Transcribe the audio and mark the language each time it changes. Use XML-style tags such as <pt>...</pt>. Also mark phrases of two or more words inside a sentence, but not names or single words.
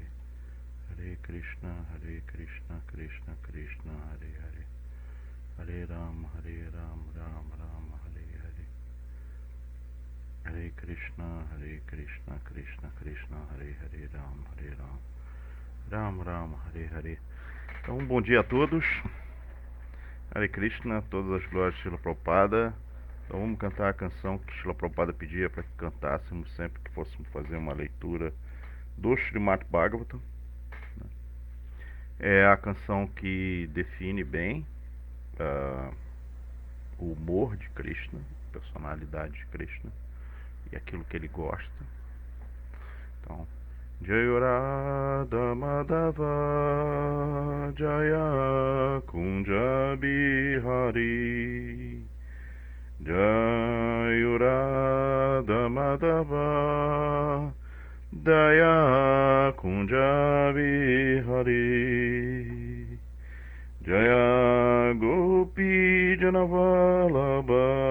<sa>Hare Krishna Krishna Krishna, Hare Hare. Hare Ram, Ram Ram, Hare Hare. Hare Krishna Krishna Krishna, Hare Hare, Ram Ram Ram, Hare Hare.</sa> <pt>Então, bom dia a todos.</pt> <sa>Hare Krishna,</sa> <pt>todas as glórias de Srila Prabhupada. Então vamos cantar a canção que Srila Prabhupada pedia para que cantássemos sempre que fôssemos fazer uma leitura do Srimad Bhagavatam. É a canção que define bem o humor de Krishna, a personalidade de Krishna e aquilo que ele gosta. Então,</pt> <sa>Jaya Radha Madhava Jaya Kunja Bihari, Jaya Radha Madhava Daya Kunja Bihari, Jaya Gopi Janavalabha</sa>